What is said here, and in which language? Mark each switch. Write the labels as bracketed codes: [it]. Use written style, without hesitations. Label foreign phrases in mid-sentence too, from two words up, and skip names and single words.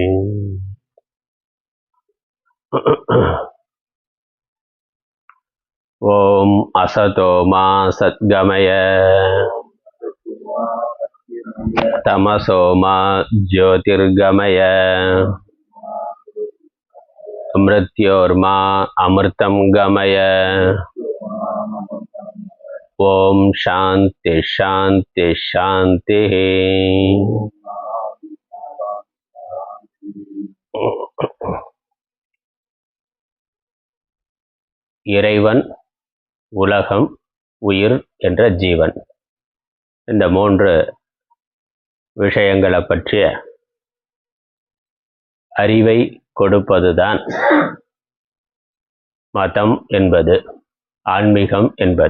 [sa] ओम असतो मा सद्गमय तमसो मा ज्योतिर्गमय मृत्योर्मा अमृतं गमय। ओम शांति शांति शांति। [ta] இறைவன், உலகம், உயிர் என்ற ஜீவன், இந்த மூன்று விஷயங்களை பற்றிய அறிவை கொடுப்பதுதான் மதம் என்பது, ஆன்மீகம் என்பது.